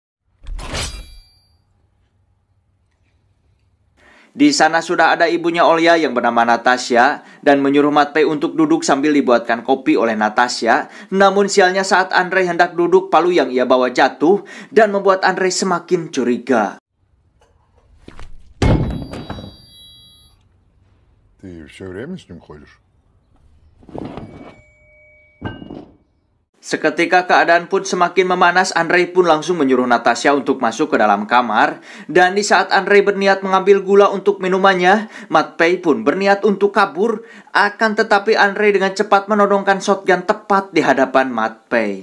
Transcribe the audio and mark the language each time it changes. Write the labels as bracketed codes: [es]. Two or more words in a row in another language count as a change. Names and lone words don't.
[id] Di sana sudah ada ibunya Olya yang bernama Natasha dan menyuruh Matt Pei untuk duduk sambil dibuatkan kopi oleh Natasha. Namun sialnya saat Andrei hendak duduk, palu yang ia bawa jatuh dan membuat Andrei semakin curiga. [ru] Ты всё время с ним ходишь? [id] Seketika keadaan pun semakin memanas, Andrei pun langsung menyuruh Natasha untuk masuk ke dalam kamar. Dan di saat Andrei berniat mengambil gula untuk minumannya, Matt Pei pun berniat untuk kabur. Akan tetapi Andrei dengan cepat menodongkan shotgun tepat di hadapan Matt Pei.